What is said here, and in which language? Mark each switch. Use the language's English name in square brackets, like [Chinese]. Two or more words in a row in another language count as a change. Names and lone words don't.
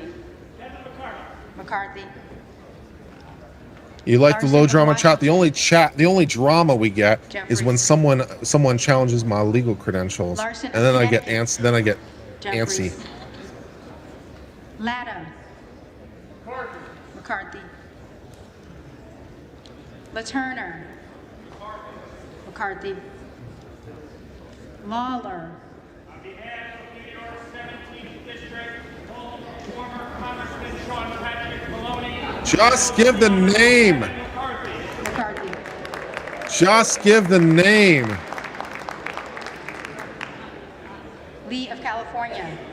[English] McCarthy. You like the Larson low drama McCoy. the only drama we get is when Jeffries. someone challenges my legal credentials, Larson and then I get Connecticut. antsy. Jeffries. Latta. McCarthy. LaTurner. McCarthy. Lawler. On behalf of New York 17th District, former Congressman Sean Patrick Maloney. Just give the name. McCarthy. Just give the name. Lee of California.